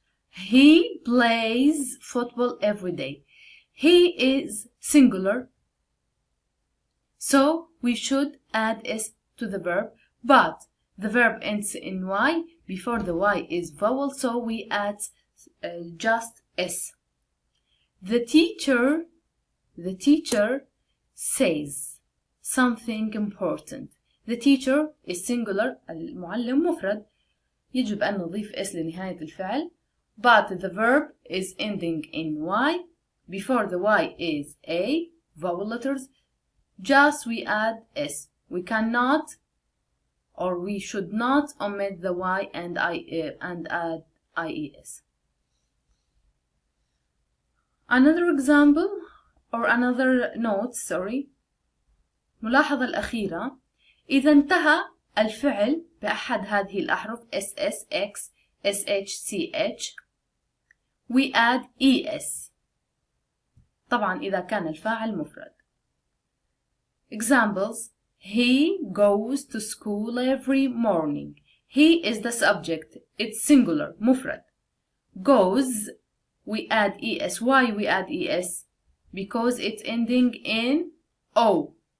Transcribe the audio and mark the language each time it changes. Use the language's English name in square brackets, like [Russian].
[English] He plays football every day. He is singular, so we should add s to the verb, but the verb ends in y. Before the y is vowel, so we add just s. The teacher says something important. The teacher is singular, [Arabic] المعلم مفرد، [English] يجب أن نضيف s لنهاية الفعل. But the verb is ending in y. Before the y is a, vowel letters. Just we add s. We cannot or we should not omit the y and add ies. Another example or another note, [Arabic] ملاحظة الأخيرة: إذا انتهى الفعل بأحد هذه الأحرف ss, x, sh, ch, [English] we add es. [Arabic] طبعا إذا كان الفاعل مفرد. [English] Examples: He goes to school every morning. He is the subject. It's singular, مفرد. Goes, we add es. Why we add es? Because it's ending in o.